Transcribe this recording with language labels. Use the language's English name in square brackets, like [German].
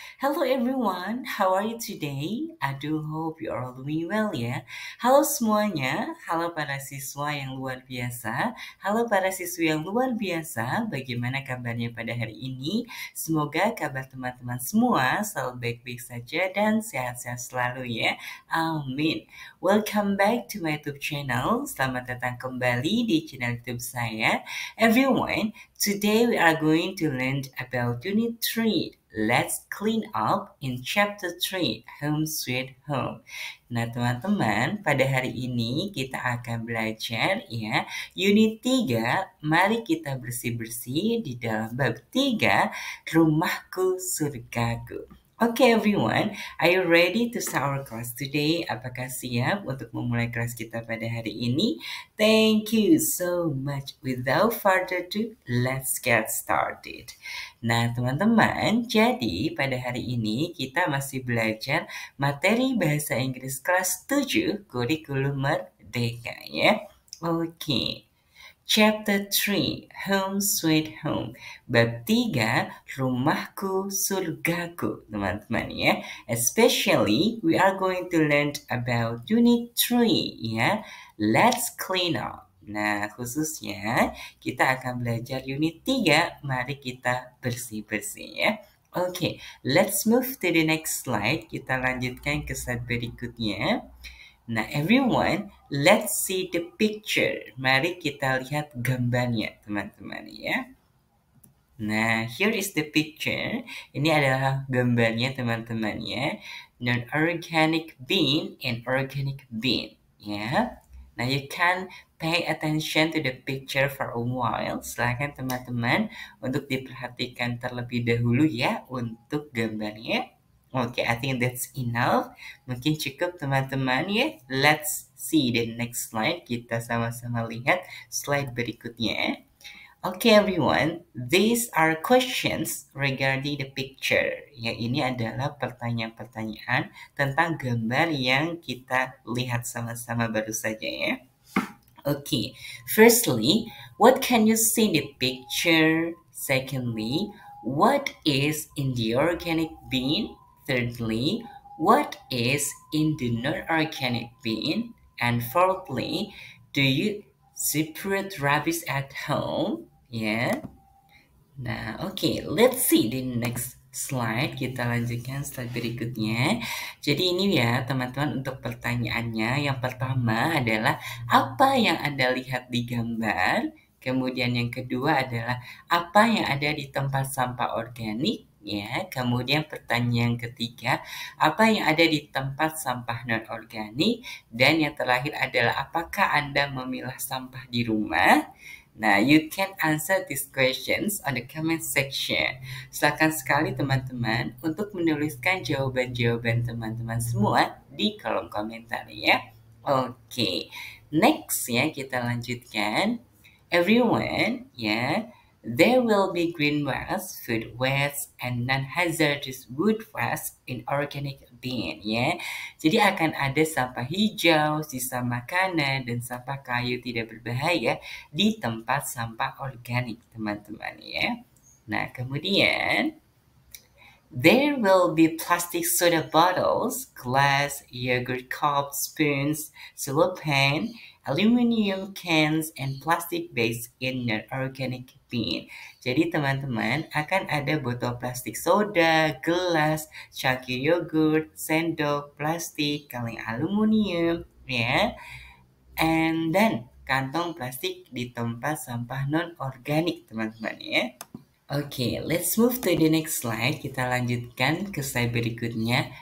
[English] Hello everyone, how are you today? I do hope you are all doing well ya. [Indonesian] Halo semuanya, halo para siswa yang luar biasa, halo para siswi yang luar biasa. Bagaimana kabarnya pada hari ini? Semoga kabar teman-teman semua selalu baik-baik saja dan sehat-sehat selalu ya. [English] Amin. Welcome back to my YouTube channel. [Indonesian] Selamat datang kembali di channel YouTube saya. [English] Everyone, today we are going to learn about Unit 3. Let's clean up in Chapter 3, Home Sweet Home. [Indonesian] Nah, teman-teman, pada hari ini kita akan belajar ya Unit 3. Mari kita bersih-bersih di dalam bab 3, Rumahku Surgaku. [English] Okay everyone, are you ready to start our class today? [Indonesian] Apakah siap untuk memulai kelas kita pada hari ini? [English] Thank you so much. Without further ado, let's get started. [Indonesian] Nah, teman-teman, jadi pada hari ini kita masih belajar materi bahasa Inggris kelas 7 kurikulum merdeka ya. [English] Oke. Chapter 3, Home Sweet Home. [Indonesian] Bab 3, Rumahku Surgaku, teman-teman ya. [English] Especially, we are going to learn about Unit 3 ya. Let's clean up. [Indonesian] Nah, khususnya kita akan belajar Unit 3. Mari kita bersih-bersih ya. [English] Oke, let's move to the next slide. [Indonesian] Kita lanjutkan ke slide berikutnya. [English] Nah, everyone, let's see the picture. [Indonesian] Mari kita lihat gambarnya, teman-teman ya. [English] Nah, here is the picture. [Indonesian] Ini adalah gambarnya, teman-teman ya. [English] Non-organic bean and organic bean ya. Nah, you can pay attention to the picture for a while. [Indonesian] Silakan teman-teman untuk diperhatikan terlebih dahulu ya untuk gambarnya. [English] Oke, I think that's enough. [Indonesian] Mungkin cukup teman-teman ya. [English] Let's see the next slide. [Indonesian] Kita sama-sama lihat slide berikutnya. [English] Okay everyone, these are questions regarding the picture. [Indonesian] Ya, ini adalah pertanyaan-pertanyaan tentang gambar yang kita lihat sama-sama baru saja ya. [English] Okay, firstly, what can you see in the picture? Secondly, what is in the organic bean? Thirdly, what is in the non-organic bean? And fourthly, do you separate rubbish at home? Yeah. Nah, okay, let's see the next slide. [Indonesian] Kita lanjutkan slide berikutnya. Jadi ini ya teman-teman untuk pertanyaannya. Yang pertama adalah apa yang Anda lihat di gambar? Kemudian yang kedua adalah apa yang ada di tempat sampah organik? Ya, kemudian pertanyaan ketiga, apa yang ada di tempat sampah non-organik? Dan yang terakhir adalah apakah Anda memilah sampah di rumah? [English] Nah, you can answer these questions on the comment section. [Indonesian] Silakan sekali teman-teman untuk menuliskan jawaban-jawaban teman-teman semua di kolom komentar ya. Oke, next ya kita lanjutkan. [English] Everyone, ya, there will be green waste, food waste, and non-hazardous wood waste in organic bin ya. [Indonesian] Jadi akan ada sampah hijau, sisa makanan, dan sampah kayu tidak berbahaya di tempat sampah organik, teman-teman ya. Nah, kemudian [English] there will be plastic soda bottles, glass, yogurt cups, spoons, cellophane, aluminium cans, and plastic bags in non-organic bin. [Indonesian] Jadi teman-teman akan ada botol plastik soda, gelas, cangkir yogurt, sendok, plastik, kaleng aluminium, ya, dan kantong plastik di tempat sampah non-organik, teman-teman ya. [English] Oke, let's move to the next slide. [Indonesian] Kita lanjutkan ke slide berikutnya.